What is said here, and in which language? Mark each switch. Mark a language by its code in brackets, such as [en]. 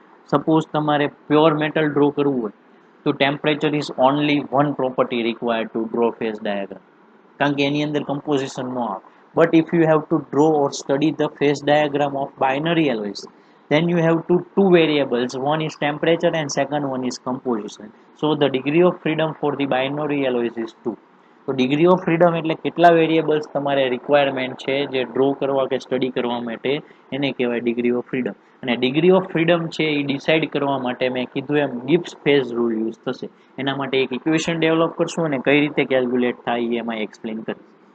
[gu] Suppose તમારે pure metal draw કરવું હોય તો [en] temperature is only one property required to draw phase diagram, [gu] કારણ કે એની અંદર કમ્પોઝિશન ન આવે. [en] But if you have to draw or study the phase diagram of binary alloys, then you have two variables, one is temperature and second one is composition. So the degree of freedom for the binary alloys is 2. [gu] તો degree of freedom એટલે કેટલા variables તમારે requirement છે જે draw કરવા કે study કરવા માટે, એને કહેવાય ડિગ્રી ઓફ ફ્રીડમ. અને ડિગ્રી ઓફ ફ્રીડમ છે એ ડિસાઇડ કરવા માટે મેં કીધું એમ ગિબ્સ ફેઝ રૂલ યુઝ થશે. એના માટે એક ઇક્વેશન ડેવલપ કરશું અને કઈ રીતે કેલ્ક્યુલેટ થાય એ એમાં એક્સપ્લેન કરીશ.